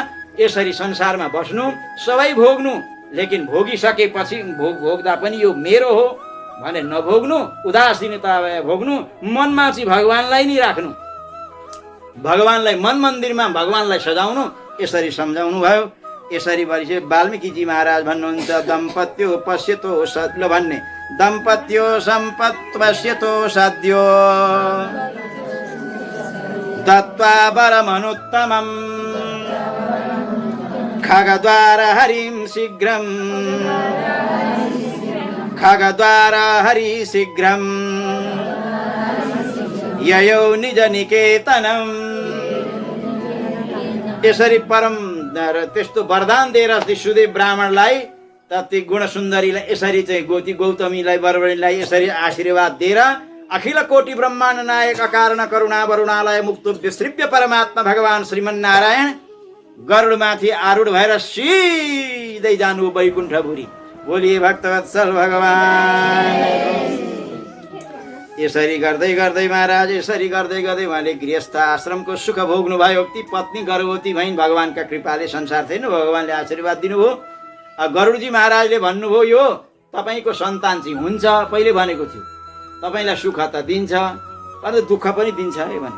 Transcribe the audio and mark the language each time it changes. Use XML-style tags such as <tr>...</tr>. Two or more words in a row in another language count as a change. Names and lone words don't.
<ne>यसरी संसारमा बस्नु, सबै भोग्नु, लेकिन भोगिसकेपछि भोग्दा पनि यो मेरो हो भने नभोग्नु, उदासीनता भोग्नु। मनमा चाहिँ भगवानलाई नै राख्नु, भगवानलाई मन मन्दिरमा भगवानलाई सजाउनु। यसरी सम्झाउनु भयो। यसरी भएपछि वाल्मीकिजी महाराज भन्नुहुन्छ</ne> <sa>दम्पत्यो पश्यतो सद्यो</sa> <ne>भन्ने,</ne> <sa>दम्पत्यो सम्पत् पश्यतो सद्यो दत्त्वा वरमनुत्तमम् खगद्वार हरिं शीघ्रं खगद्वारा हरि शीघ्रम ययौ निज निकेतनम।</sa> <ne>यसरी परम त्यस्तो वरदान दिएर सुदेव ब्राह्मणलाई ती गुणसुन्दरीलाई यसरी चाहिँ गौतमीलाई बर्बरीलाई यसरी आशीर्वाद दिएर अखिल कोटि ब्रह्माण्ड नायक अकारण करुणा वरुणालय मुक्त विश्रिव्य परमात्मा भगवान श्रीमन्नारायण गरुडमाथि आरूढ भएर सिधै जानु वैकुण्ठपुरी। बोलिए भक्तवत्सल भगवान। यसरी गर्दै गर्दै महाराज यसरी गर्दै गर्दै उहाँले गृहस्थ आश्रमको सुख भोग्नुभयो। ती पत्नी गर्भवती भइन्। भगवानका कृपाले संसार थिएन, भगवानले आशीर्वाद दिनुभयो। गरुडजी महाराजले भन्नुभयो यो तपाईँको सन्तान चाहिँ हुन्छ, पहिले भनेको थियो तपाईँलाई सुख त दिन्छ तर दुःख पनि दिन्छ है भने।</ne>